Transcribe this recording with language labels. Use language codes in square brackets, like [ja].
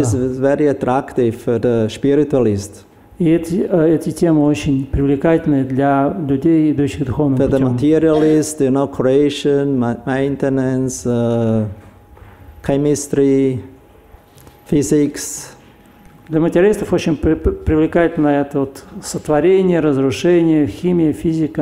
[en] This topic is very attractive for the spiritualist. [ru] И эти темы очень привлекательны для людей, идущих духовным путем. [en] For the materialist, creation, maintenance, chemistry, physics. [ru] Для материалистов очень привлекательно это вот сотворение, разрушение, химия, физика.